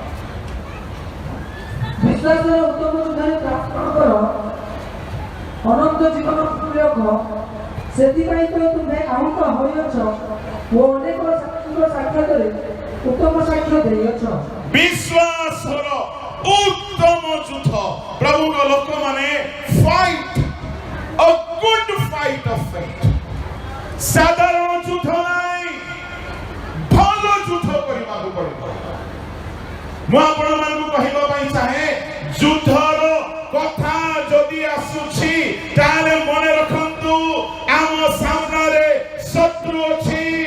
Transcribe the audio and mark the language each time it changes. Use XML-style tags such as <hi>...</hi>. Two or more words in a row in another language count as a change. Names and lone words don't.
<or>ବିଶ୍ୱାସର ଉତ୍ତମ ଯୋଦ୍ଧାରେ ପ୍ରାର୍ଥନା କର, ଅନନ୍ତ ଜୀବନ ପୂରକ, ସେଥିପାଇଁ ତ ତୁମେ ଆହୁତ ହୋଇଅଛ ଓ ଅନେକ ସାକ୍ଷୀଙ୍କ ସାକ୍ଷାତରେ ଉତ୍ତମ ସାକ୍ଷ୍ୟ ଦେଇଅଛ। ବିଶ୍ୱାସର ଉତ୍ତମ ଯୁଦ୍ଧ ପ୍ରଭୁଙ୍କ ଲୋକମାନେ ଫାଇଟ୍</or> <en>a good fight of faith।</en> <or>ସାଧାରଣ ଯୁଦ୍ଧ ନାହିଁ, ଭଲ ଯୁଦ୍ଧ କରିବାକୁ ପଡ଼ିବ। ମୁଁ ଆପଣମାନଙ୍କୁ କହିବା ପାଇଁ ଚାହେଁ, ଯୁଦ୍ଧର କଥା ଯଦି ଆସୁଛି ତାହେଲେ ମନେ ରଖନ୍ତୁ ଆମ ସାମ୍ନାରେ ଶତ୍ରୁ ଅଛି।</or>